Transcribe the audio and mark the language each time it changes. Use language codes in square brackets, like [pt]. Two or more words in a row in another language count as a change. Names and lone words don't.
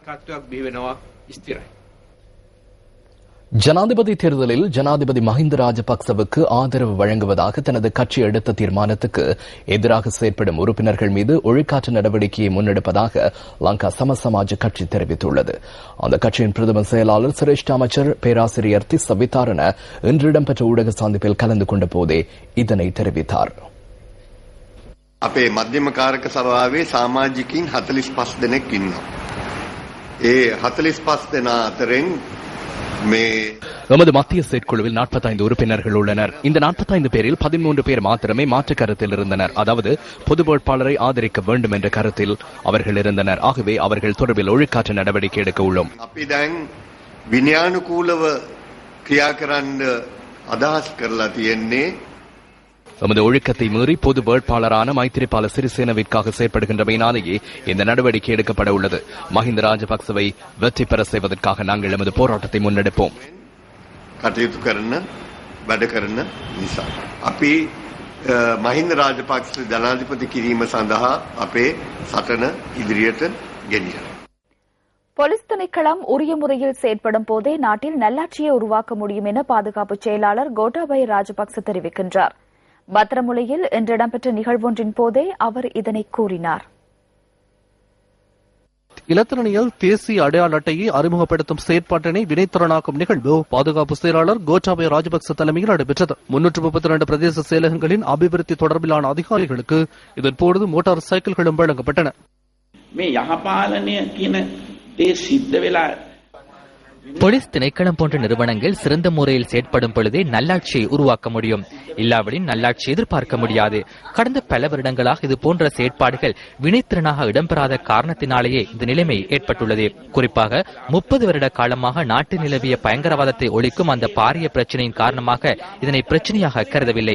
[ta] ஜனாதிபதி தேர்தலில் ஜனாதிபதி மஹிந்த ராஜபக்சவுக்கு ஆதரவு வழங்குவதாக தனது கட்சி எடுத்த தீர்மானத்துக்கு எதிராக செயற்படும் உறுப்பினர்கள் மீது ஒழிக்காற்று நடவடிக்கையை முன்னெடுப்பதாக லங்கா சமசமாஜ கட்சி தெரிவித்துள்ளது. அந்த கட்சியின் பிரதம செயலாளர் சிரேஷ்ட அமைச்சர் பேராசிரியர் திஸ்ஸ விதாரண இன்று இடம்பெற்ற ஊடக சந்திப்பில் கலந்து கொண்ட போதே இதனை தெரிவித்தார். [si] අපේ මධ්‍යම කාරක සභාවේ සමාජිකින් 45 දෙනෙක් ඉන්නවා. ඒ 45 දෙනා අතරින් [ta] எமது மத்திய செயற்குழுவில் 45 உறுப்பினர்கள் உள்ளனர். இந்த 45 பேரில் 13 பேர் மாத்திரமே மாற்று கருத்தில் இருந்தனர். அதாவது பொது வேட்பாளரை ஆதரிக்க வேண்டும் என்ற கருத்தில் அவர்கள் இருந்தனர். ஆகவே அவர்கள் தொடர்பில் ஒழுக்காற்று நடவடிக்கை எடுக்க உள்ளோம். [si] අපි දැන් විනයානුකූලව ක්‍රියා කරන්න අදහස් කරලා තියෙන්නේ [ta] எமது ஒழுக்கத்தை மீறி பொது வேட்பாளரான மைத்திரிபால சிறிசேனவிற்காக செயற்படுகின்றமையினாலேயே இந்த நடவடிக்கை எடுக்கப்பட உள்ளது. மஹிந்த ராஜபக்சவை வெற்றி பெற செய்வதற்காக நாங்கள் எமது போராட்டத்தை முன்னெடுப்போம். [si] කටයුතු කරන වැඩ කරන නිසා අපි මහින්ද රාජපක්ෂ ජනාධිපති කිරීම සඳහා අපේ සටන ඉදිරියට ගෙනියනවා. [ta] போலீஸ் திணைக்களம் உரிய முறையில் செயற்படும் போதே நாட்டில் நல்லாட்சியை உருவாக்க முடியும் என பாதுகாப்பு செயலாளர் கோட்டாபய ராஜபக்ச தெரிவிக்கின்றார். பத்திரமுலையில் இன்று இடம்பெற்ற நிகழ்வொன்றின் போதே அவர் இதனை கூறினார். இலத்திரனியல் தேசிய அடையாள அட்டையை அறிமுகப்படுத்தும் செயற்பாட்டினை வினைத்திறனாக்கும் நிகழ்வு பாதுகாப்பு செயலாளர் கோட்டாபய ராஜபக்ச தலைமையில் நடைபெற்றது. 332 பிரதேச செயலகங்களின் அபிவிருத்தி தொடர்பிலான அதிகாரிகளுக்கு இதன்போது மோட்டார் சைக்கிள்களும் வழங்கப்பட்டன. [si] මේ යහපාලනය කියන දේ සිද්ධ වෙලා [ta] போலீஸ் திணைக்களம் போன்ற நிறுவனங்கள் சிறந்த முறையில் செயற்படும் பொழுதே நல்லாட்சியை உருவாக்க முடியும். இல்லாவிடின் நல்லாட்சி எதிர்பார்க்க முடியாது. கடந்த பல வருடங்களாக இது போன்ற செயற்பாடுகள் வினைத்திறனாக இடம்பெறாத காரணத்தினாலேயே இந்த நிலைமை ஏற்பட்டுள்ளது. குறிப்பாக 30 வருட காலமாக நாட்டில் நிலவிய பயங்கரவாதத்தை ஒழிக்கும் அந்த பாரிய பிரச்சனையின் காரணமாக இதனை பிரச்சனையாக கருதவில்லை.